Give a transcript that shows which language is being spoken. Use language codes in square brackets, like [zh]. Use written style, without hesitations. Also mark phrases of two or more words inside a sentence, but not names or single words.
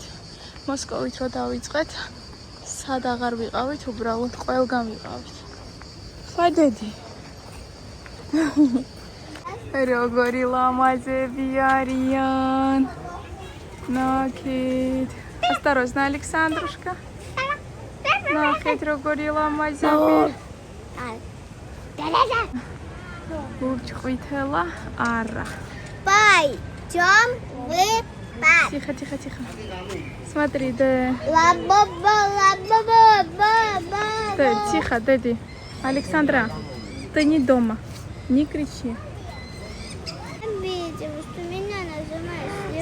[ka] მოსკოვით რო დავიწყეთ, სად აღარ ვიყავით, უბრალოდ ყველგან ვიყავით. ხადედი. როგორი ლამაზები არიან. ნახეთ. [ru] Осторожно, Александрушка. [ka] Нахეთ როგორი ლამაზები. Лучше ყვითელა არა. [ru] Пойдем в парк. Тихо, тихо, тихо. Смотри, да. Тихо, Дэдди. Александра, ты не дома. Не кричи. Видела, что меня нажимаешь.